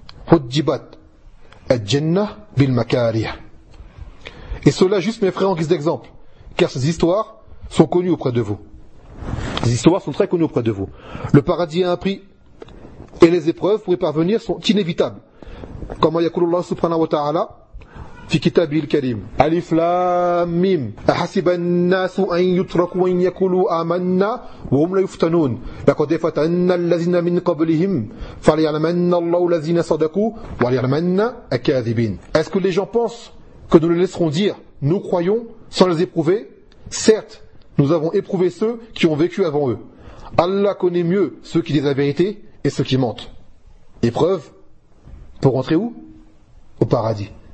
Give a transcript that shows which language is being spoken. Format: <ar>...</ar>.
<ar>Huddibat al-jannah bil makariha.</ar> <fr>Et cela juste, mes frères, en guise d'exemple, car ces histoires sont connues auprès de vous. Ces histoires sont très connues auprès de vous. Le paradis a un prix, et les épreuves pour y parvenir sont inévitables.</fr> <ar>كما يقول الله سبحانه وتعالى في كتابه الكريم ألف لام ميم أحسب الناس أن يتركوا أن يقولوا آمنا وهم لا يفتنون لقد فتن الذين من قبلهم فليعلمن الله الذين صدقوا وليعلمن الكاذبين.</ar> <fr>Est-ce que les gens pensent que nous les laisserons dire nous croyons sans les éprouver? Certes, nous avons éprouvé ceux qui ont vécu avant eux. Allah connaît mieux ceux qui disent la vérité et ceux qui mentent. Épreuve. Pour rentrer où? Au paradis.</fr>